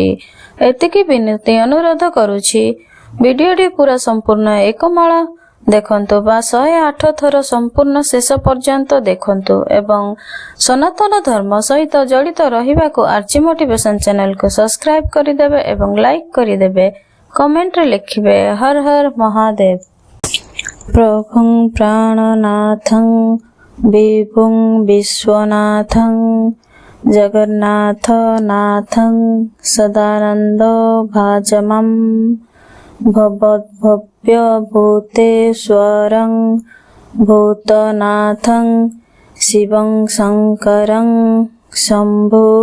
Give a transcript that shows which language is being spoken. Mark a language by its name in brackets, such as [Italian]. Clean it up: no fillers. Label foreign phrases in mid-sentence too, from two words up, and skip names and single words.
[Odia] ଏତିକି ବିନତି ଅନୁରୋଧ କରୁଛି ଭିଡିଓଟି ପୂରା ସମ୍ପୂର୍ଣ୍ଣ ଏକ ମାଳା ଦେଖନ୍ତୁ ବା 108 ଥର ସମ୍ପୂର୍ଣ୍ଣ ଶେଷ ପର୍ଯ୍ୟନ୍ତ ଦେଖନ୍ତୁ ଏବଂ ସନାତନ ଧର୍ମ ସହିତ ଜଡ଼ିତ ରହିବାକୁ ଆର୍ଚ୍ଚି ମୋଟିଭେସନ ଚ୍ୟାନେଲ କୋ ସବସ୍କ୍ରାଇବ କରିଦେବେ ଏବଂ ଲାଇକ କରିଦେବେ। କମେଣ୍ଟ ରେ ଲେଖିବେ ହର ହର ମହାଦେବ। [Sanskrit] प्रभुं प्राणनाथं विभुं विश्वनाथं जगन्नाथनाथं सदानंद भाजमं भवद्भव्यभूतेश्वरं भूतनाथं शिवं शंकरं शंभु